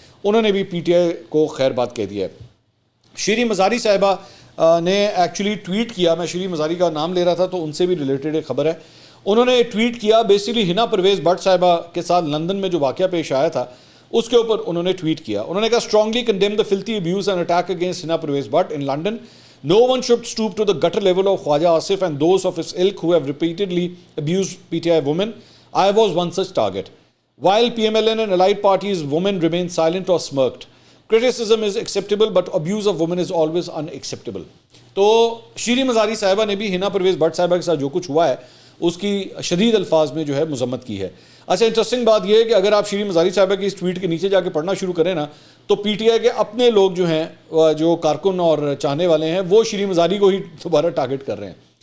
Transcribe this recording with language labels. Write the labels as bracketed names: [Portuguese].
[Urdu] انہوں نے بھی پی ٹی آئی کو خیر بات کہہ دیا ہے. شیریں مزاری صاحبہ نے ایکچولی ٹویٹ کیا, میں شیریں مزاری کا نام لے رہا تھا تو ان سے بھی ریلیٹڈ ایک خبر ہے. انہوں نے ٹویٹ کیا بیسیکلی ہنا پرویز بٹ صاحبہ کے ساتھ لندن میں جو واقعہ پیش آیا تھا اس کے اوپر انہوں نے ٹویٹ کیا. انہوں نے کہا [English] Strongly condemn the filthy abuse and attack against Hina Parvez Butt in London. No one should stoop to the gutter level of Khwaja Asif and those of his ilk who have repeatedly abused PTI women. I was one such target. While PMLN and allied parties women remain silent or smirked. Criticism is acceptable but abuse of women is always unacceptable. [Urdu] تو شیریں مزاری صاحبہ نے بھی ہنا Pervez but صاحبہ کے ساتھ جو کچھ ہوا ہے اس کی شدید الفاظ میں جو ہے مذمت کی ہے. اچھا انٹرسٹنگ بات یہ ہے کہ اگر آپ شیریں مزاری صاحبہ کی اس ٹویٹ کے نیچے جا کے پڑھنا شروع کریں نا تو پی ٹی آئی کے اپنے لوگ جو ہیں جو کارکن اور چاہنے والے ہیں وہ شیریں مزاری کو ہی دوبارہ ٹارگٹ کر رہے ہیں.